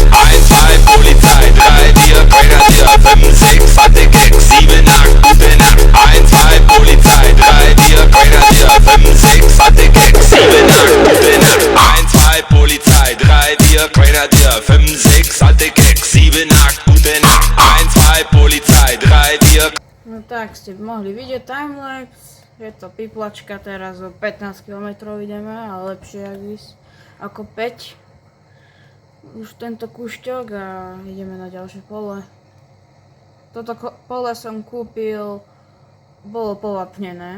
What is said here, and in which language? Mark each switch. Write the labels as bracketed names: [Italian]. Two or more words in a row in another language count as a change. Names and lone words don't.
[German] 1, 2, Polizei, 3, 4, Grenadier, 5, 6, alte Keks, 7, 8, gute Nacht. 1, 2, Polizei, 3, 4, Grenadier, 5, 6, alte Keks, 7, 8, gute Nacht. 1, 2, Polizei, 3, 4, Grenadier, 5, 6, alte Keks, 7, 8, gute Nacht. 1, 2, Polizei, 3, 4. [Slovak] No tak ste mohli vidieť timelapse. Je to piplačka, teraz o 15 km ideme, ale lepšie ako 5. Už tento kúšťok a ideme na ďalšie pole. Toto pole som kúpil, bolo povapnené.